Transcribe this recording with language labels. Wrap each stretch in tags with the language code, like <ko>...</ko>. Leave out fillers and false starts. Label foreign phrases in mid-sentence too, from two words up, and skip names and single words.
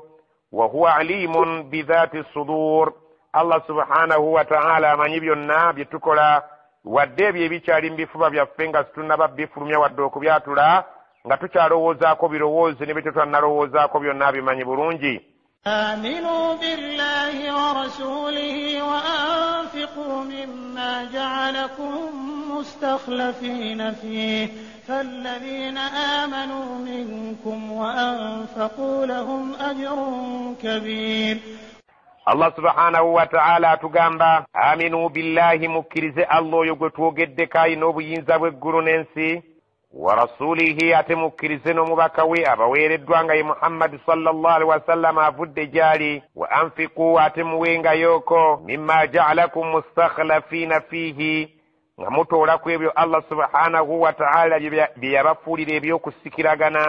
<ar>وهو عليم بذات الصدور,</ar> <lg>Allah</lg> <ar>سبحانه وتعالى</ar> <lg>amanyi byonna bye tukola, wadde ebyo ebikyali mu bifuba byaffe nga situnnaba bifulumya wadde okubyatula, nga tukyalowoozaako birowoozi ne bye tutannalowoozaako byonna abimanyi bulungi.</lg> <ar>آمنوا بالله ورسوله وأنفقوا مما جعلكم مستخلفين فيه فالذين آمنوا منكم وأنفقوا لهم أجر كبير.</ar> <lg>Allah</lg> <ar>سبحانه وتعالى</ar> <lg>atugamba</lg> <ar>آمنوا بالله,</ar> <lg>mukkirize Allah oyo gwe twogeddeko ayina obuyinza bw'eggulu n'ensi,</lg> <ar>ورسوله,</ar> <lg>ate mukkirize n'omubaka we abaweereddwa nga ye Muhammad</lg> <ar>صلى الله عليه وسلم</ar> <lg>avudde gyali.</lg> <ar>وأنفقوا,</ar> <lg>ate muwengayooko</lg> <ar>مما جعلكم مستخلفين فيه,</ar> <lg>nga mutoola ku ebyo Allah</lg> <ar>سبحانه وتعالى</ar> <lg>bye yabafuulira ebyokusikiragana.</lg>